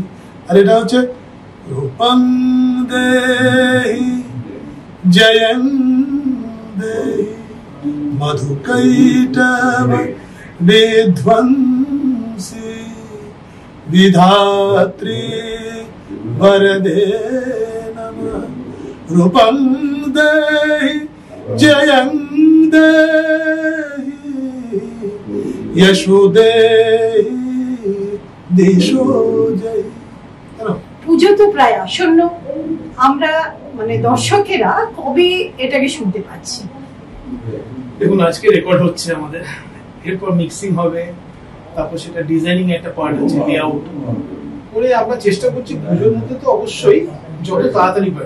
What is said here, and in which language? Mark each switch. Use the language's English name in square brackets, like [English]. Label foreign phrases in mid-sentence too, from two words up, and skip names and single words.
[Bangla] আর এটা হচ্ছে [Sanskrit] রূপং দেহি জয়ং দেহি মধুকৈটভ বিধ্বংসী বিধাত্রী वरदे नमः रूपं देहि जयं देहि यशो देहि दिशो जय। [Bangla] পুজো তো প্রায় আসন্ন, আমরা মানে দর্শকেরা কবে এটাকে শুনতে পাচ্ছি? দেখুন, আজকে রেকর্ড হচ্ছে আমাদের, এরপর মিক্সিং হবে, তারপর সেটা ডিজাইনিং একটা পার্ট আছে, লেআউট করে আমরা চেষ্টা করছি পুজোর মধ্যে তো অবশ্যই যত তাড়াতাড়ি পারি।